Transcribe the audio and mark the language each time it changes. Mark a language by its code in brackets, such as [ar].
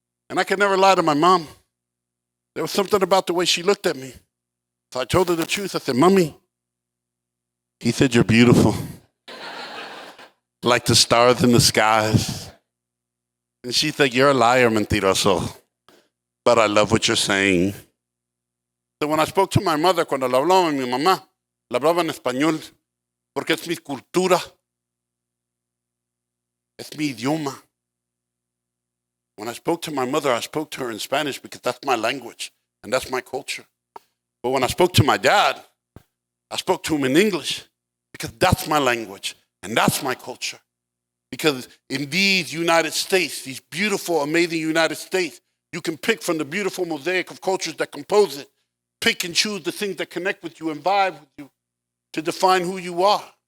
[en] And I could never lie to my mom. There was something about the way she looked at me. So I told her the truth. I said, Mommy, he said you're beautiful. Like the stars in the skies. And she said, you're a liar, mentiroso. But I love what you're saying. So when I spoke to my mother, [es] cuando le hablaba a mi mamá, le hablaba en español, porque es mi cultura, es mi idioma. [en] When I spoke to my mother, I spoke to her in Spanish because that's my language and that's my culture. But when I spoke to my dad, I spoke to him in English because that's my language and that's my culture. Because in these United States, these beautiful, amazing United States, you can pick from the beautiful mosaic of cultures that compose it, pick and choose the things that connect with you and vibe with you to define who you are.